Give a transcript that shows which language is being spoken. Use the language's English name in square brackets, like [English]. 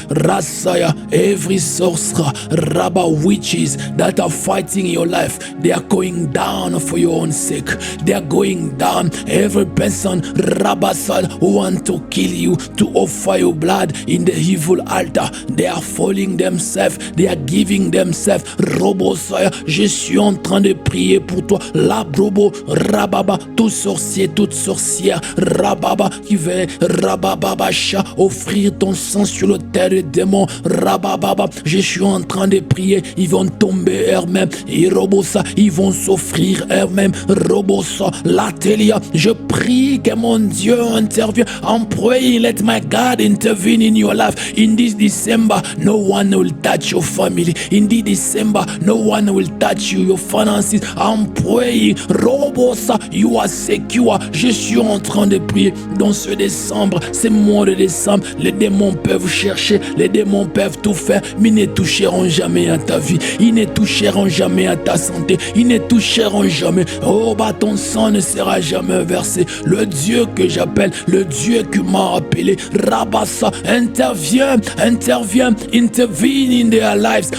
[English] Rasaya, every sorcerer, rabba witches that are fighting your life, they are going down for your own sake. They are going down. Every person, rabasal, who want to kill you, to offer your blood in the evil altar, they are falling themselves, they are giving themselves. [French] Robosaya, je suis en train de prier pour toi. La brobo, rababa, tout sorcier, toute sorcière, rababa, qui veut, rababa, chat, offrir ton sang sur le terre des démons, rababa, je suis en train de prier, ils vont tomber eux-mêmes, et robosa, ils vont s'offrir eux-mêmes, robosa, la telia, je prie que mon Dieu intervienne. [English] I'm praying, let my God intervene in your life. In this December, no one will touch your family. In this December, no one will touch you, your finances. I'm praying, Robosa, you are secure. [French] Je suis en train de prier dans ce décembre, ce mois de décembre. Les démons peuvent chercher, les démons peuvent tout faire, mais ils ne toucheront jamais à ta vie. Ils ne toucheront jamais à ta santé. Ils ne toucheront jamais. Oh, bah, ton sang ne sera jamais versé. Le Dieu que j'appelle, le Dieu qui m'a appelé, Rabassa, intervient, [English] intervene in their lives.